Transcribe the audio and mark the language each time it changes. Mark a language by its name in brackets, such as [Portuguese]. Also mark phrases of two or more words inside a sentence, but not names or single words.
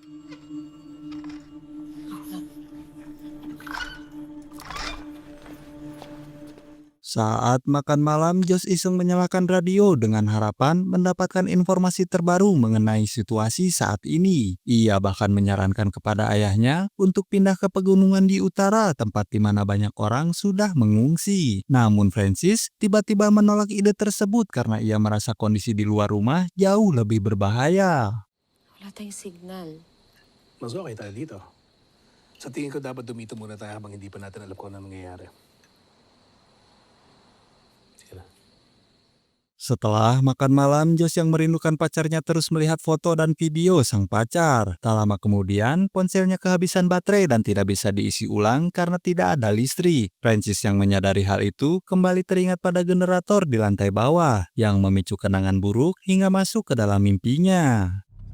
[Indonesian] Saat makan malam, Josh iseng menyalakan radio dengan harapan mendapatkan informasi terbaru mengenai situasi saat ini. Ia bahkan menyarankan kepada ayahnya untuk pindah ke pegunungan di utara tempat di mana banyak orang sudah mengungsi. Namun Francis tiba-tiba menolak ide tersebut karena ia merasa kondisi di luar rumah jauh lebih berbahaya. [Filipino] Wala tayong signal. Mas okay tayo dito. Sa tingin ko dapat dumito muna tayo habang hindi pa natin alam kung ano nangyayari. Sige na. [Indonesian] Setelah makan malam, Josh yang merindukan pacarnya terus melihat foto dan video sang pacar. Tak lama kemudian, ponselnya kehabisan baterai dan tidak bisa diisi ulang karena tidak ada listrik. Francis yang menyadari hal itu kembali teringat pada generator di lantai bawah yang memicu kenangan buruk hingga masuk ke dalam mimpinya.